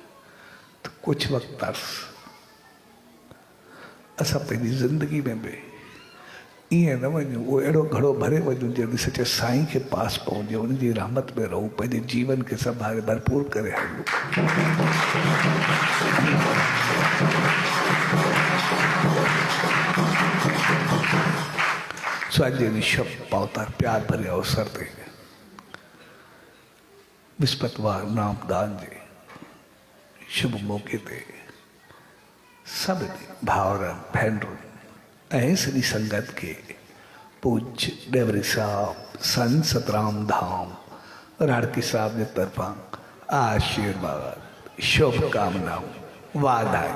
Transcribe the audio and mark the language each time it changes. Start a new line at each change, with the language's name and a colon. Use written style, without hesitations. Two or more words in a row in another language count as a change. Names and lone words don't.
Sindhi: त कुझु वक़्तु तर्स असां पंहिंजी ज़िंदगी में बि ईअं न वञूं, उहो अहिड़ो घड़ो भरे वञूं जॾहिं सचे साईं खे पास पहुचे, उनजी रहमत में रहूं, पंहिंजे जीवन खे संभाले भरपूर करे हलूं। सो अॼु ऋषभ पहुता प्यार भरे अवसर ते विस्पतवार नामदान जे शुभ मौक़े ते सभिनी भाउरनि भेनरुनि ऐं सॼी संगत खे पूज्य डेवरी साहब संत सतराम धाम राणकी साहब जे तरफ़ां आशीर्वाद शुभकामनाऊं वाधायूं।